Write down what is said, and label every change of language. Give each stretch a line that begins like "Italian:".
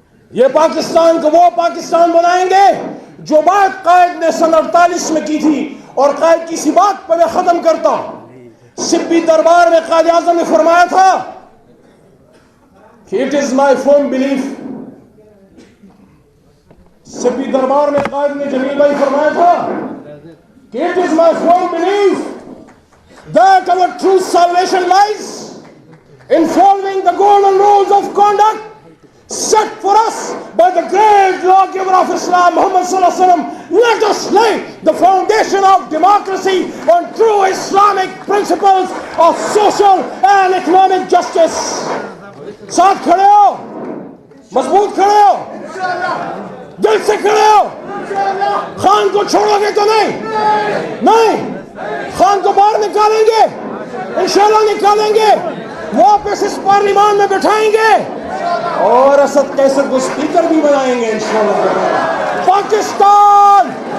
Urdu: یہ پاکستان کو وہ پاکستان بنائیں گے جو بات قائد نے سن 48 میں کی تھی, اور قائد کی سی بات پر میں ختم کرتا ہوں. سبی دربار میں قائد اعظم نے فرمایا تھا کہ
English: It is my firm belief.
Urdu: سبی دربار میں قائد نے جمیل بھائی فرمایا تھا کہ
English: It is my firm belief that our true salvation lies in following the golden rules of conduct set for us by the great lawgiver of Islam, Muhammad sallallahu alaihi wasallam. Let us lay the foundation of democracy on true Islamic principles of social and economic justice.
Urdu: ساتھ کھڑے ہو, مضبوط کھڑے ہو, دل سے کھڑے ہو. خان کو چھوڑو گے تو نہیں, خان کو باہر نکالیں گے, انشاءاللہ نکالیں گے, واپس اس پارلیمان میں بٹھائیں گے, اور اسد قیصر کو سپیکر بھی بنائیں گے انشاءاللہ. پاکستان